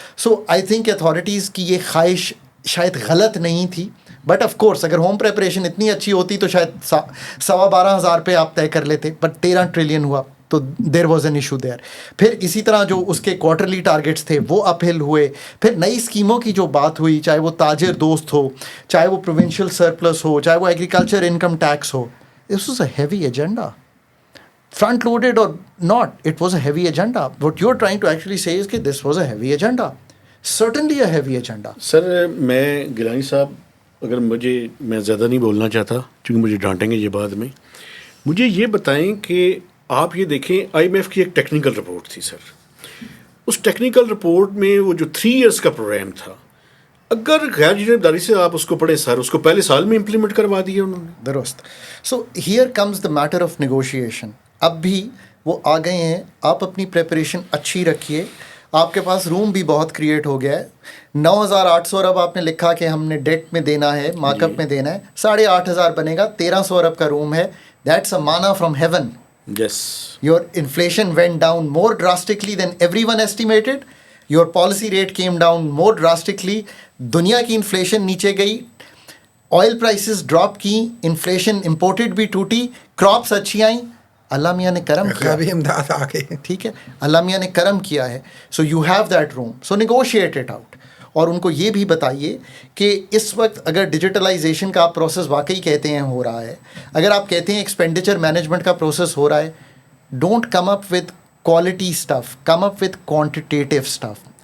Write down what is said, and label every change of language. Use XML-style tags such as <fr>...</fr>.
<en>so I think</en> <ur>authorities کی یہ خواہش شاید غلط نہیں تھی،</ur> <en>but of course</en> <ur>اگر ہوم پریپریشن اتنی اچھی ہوتی تو شاید 12,500 پہ آپ طے کر لیتے، بٹ 13 ٹریلین ہوا تو</ur> <en>There was an issue there.</en> <ur>پھر اسی طرح جو اس کے کوارٹرلی ٹارگیٹس تھے وہ اپ ہل ہوئے. پھر نئی اسکیموں کی جو بات ہوئی، چاہے وہ تاجر دوست ہو، چاہے وہ پروونشل سرپلس ہو، چاہے وہ agriculture income tax ہو.</ur> <en>This was a heavy agenda. Front loaded or not, it was a heavy agenda. What you're trying to actually say is that this was a heavy agenda. Certainly a heavy agenda.</en> <ur>سر میں گیلانی صاحب اگر میں زیادہ نہیں بولنا چاہتا چونکہ مجھے ڈانٹیں گے یہ بعد میں. مجھے یہ بتائیں کہ آپ یہ دیکھیں آئی ایم ایف کی ایک ٹیکنیکل رپورٹ تھی سر. اس ٹیکنیکل رپورٹ میں وہ جو 3 ایئرس کا پروگرام تھا, اگر غیر جانبداری سے آپ اس کو پڑھیں سر, اس کو پہلے سال میں امپلیمنٹ کروا دیا انہوں نے. درست.</ur> <en>So here comes the matter of negotiation.</en> <ur>اب بھی وہ آ گئے ہیں, آپ اپنی پریپریشن اچھی رکھیے. آپ کے پاس روم بھی بہت کریٹ ہو گیا ہے. 9,800 ارب آپ نے لکھا کہ ہم نے ڈیٹ میں دینا ہے, مارک اپ میں دینا ہے. 8,500 بنے گا, 1,300 ارب کا روم ہے.</ur> <en>That's a manna from heaven. Yes. Your inflation went down more drastically than everyone estimated. Your policy rate came down more drastically.</en> <ur>دنیا کی انفلیشن نیچے گئی, آئل پرائسز ڈراپ کی, انفلیشن امپورٹڈ بھی ٹوٹی, کراپس اچھی آئیں. اللہ میاں نے کرم کیا, امداد آ گئی. ٹھیک ہے, اللہ میاں نے کرم کیا ہے.</ur> <en>So you have that room, so negotiate it out.</en> <ur>اور ان کو یہ بھی بتائیے کہ اس وقت اگر ڈیجیٹلائزیشن کا آپ پروسیس واقعی کہتے ہیں ہو رہا ہے, اگر آپ کہتے ہیں ایکسپینڈیچر مینجمنٹ کا پروسیس ہو رہا ہے,</ur> <en>Don't come up with quality stuff, come up with quantitative stuff.</en>